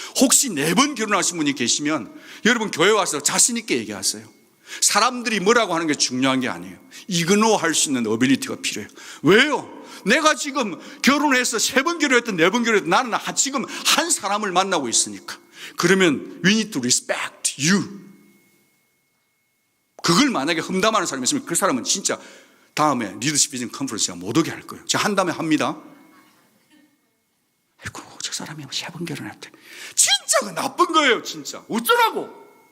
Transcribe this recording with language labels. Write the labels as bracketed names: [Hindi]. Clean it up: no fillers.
[Korean] 혹시 4번 결혼하신 분이 계시면 여러분 교회 와서 자신 있게 얘기하세요. 사람들이 뭐라고 하는 게 중요한 게 아니에요. 이그노할 수 있는 어빌리티가 필요해요. 왜요? 내가 지금 결혼해서 3번 결혼했든 4번 결혼했든 나는 지금 한 사람을 만나고 있으니까. [English] 그러면 we need to respect you. [Korean] 그걸 만약에 험담하는 사람이 있으면 그 사람은 진짜 다음에 리더십 비전 컨퍼런스가 못 오게 할 거예요. 제가 한 다음에 합니다. 아이고 저 사람이 3번 결혼했대. 진짜 그 나쁜 거예요. 진짜 어쩌라고.